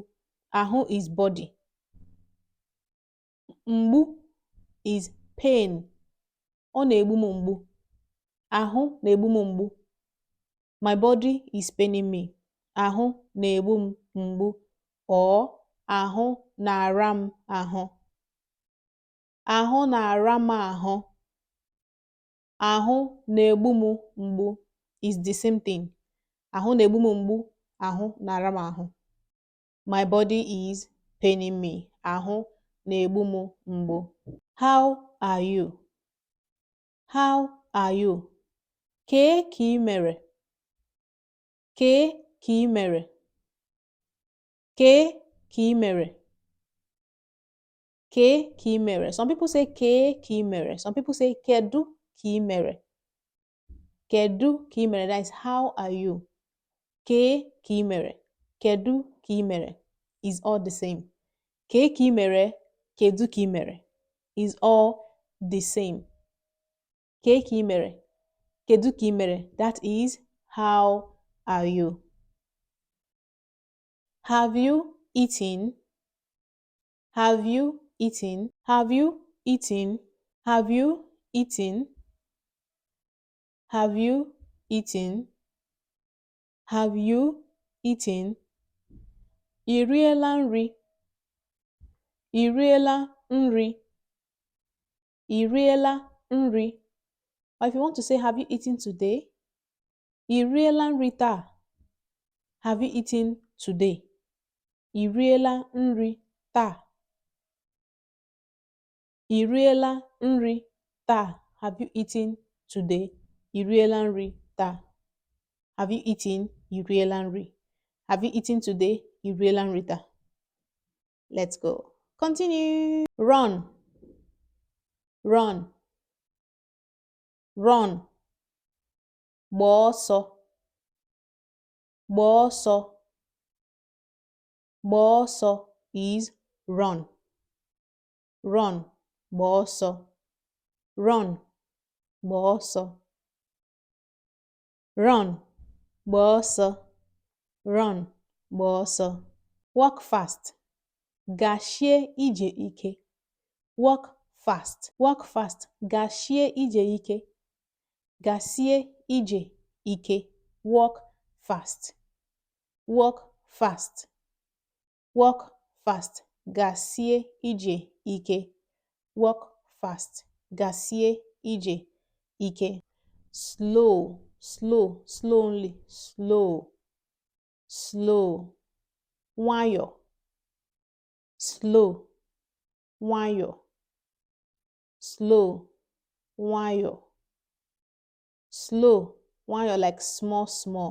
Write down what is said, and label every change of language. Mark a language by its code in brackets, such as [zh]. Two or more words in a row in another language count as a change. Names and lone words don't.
[en] Ahụ is body. Mgbu is pain. [ig] Ọ na-egbu m mgbu. Ahụ na-egbu m mgbu. [en] My body is paining me. [ig] Ahụ na-egbu m mgbu or ahụ na-ara m ahụ. Ahụ na-ara m ahụ. Ahụ na-egbu m mgbu [en] is the same thing. [ig] Ahụ na-egbu m mgbu. Ahụ na-ara m ahụ. [en] My body is paining me. [ig] Ahụ na-egbu m mgbu. [en] How are you? How are you? [ig] Kee ka ị mere? Kee ka ị mere? Kee ka ị mere? Kee ka ị mere? [en] Some people say [ig] kee ka ị mere. [en] Some people say [ig] kedu ka ị mere. Kedu ka ị mere? [en] That is how are you? [ig] Kee ka ị mere? kedu ka ị mere [en] is all the same. [ig] Kee ka ị mere, kedu ka ị mere is all the same. Kee ka ị mere, kedu ka ị mere, [en] that is how are you. Have you eaten? Have you eaten? Have you eaten? Have you eaten? Have you eaten? Have you eaten? [ig] Ị riela nri? Ị riela nri? Ị riela nri? [en] Or if you want to say, have you eaten today? [ig] Ị riela nri taa? [en] Have you eaten today? [ig] Ị riela nri taa? Ị riela nri taa? [en] Have you eaten today? [ig] Ị riela nri taa? [en] Have you eaten? [ig] Ị riela nri? [en] Have you eaten today? [ig] Ị riela nri taa? [en] Let's go. Continue. Run. Run. Run. [ig] Gbaa ọsọ. Gbaa ọsọ. Gbaa ọsọ [en] is run. Run. [ig] Gbaa ọsọ. Run. Gbaa ọsọ. Run. Gbaa ọsọ. Run. Gbaa ọsọ. [en] Walk fast. [ig] Gashie ije ike. [en] Walk fast. Walk fast. [ig] Gashie ije ike. Gasie ije ike. [en] Walk fast. Walk fast. Walk fast. [ig] Gasie ije ike. [en] Walk fast. [ig] Gasie ije ike. [en] Slow. Slow. Slowly. Slow. Slow. Nwayọ. Slow. Nwayọ. Slow. Nwayọ. Slow. Nwayọ like small, small.